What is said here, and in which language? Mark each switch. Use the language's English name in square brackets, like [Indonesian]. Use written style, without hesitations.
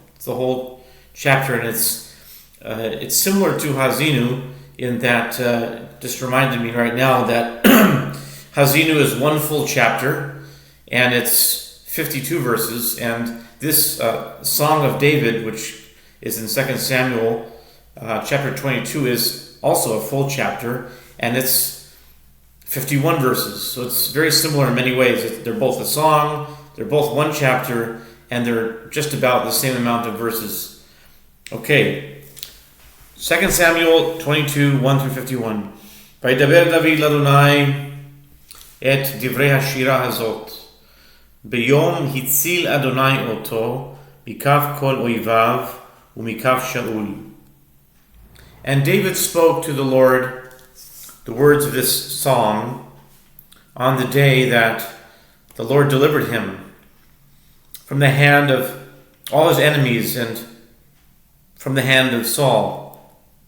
[English] It's the whole chapter, and it's similar to Hazinu in that, just reminded me right now that Hazinu is one full chapter, and it's 52 verses, and this Song of David, which is in 2 Samuel chapter 22, is also a full chapter, and it's 51 verses. So it's very similar in many ways. They're both a song, they're both one chapter, and they're just about the same amount of verses. Okay, 2 Samuel 22, 1 through 51. [Hebrew] וידבר דוד לאדוני את דברי השירה הזאת. ביום הציל אדוני אותו מכף כל אויביו ומכף שאול. [English] And David spoke to the Lord the words of this song on the day that the Lord delivered him from the hand of all his enemies and from the hand of Saul.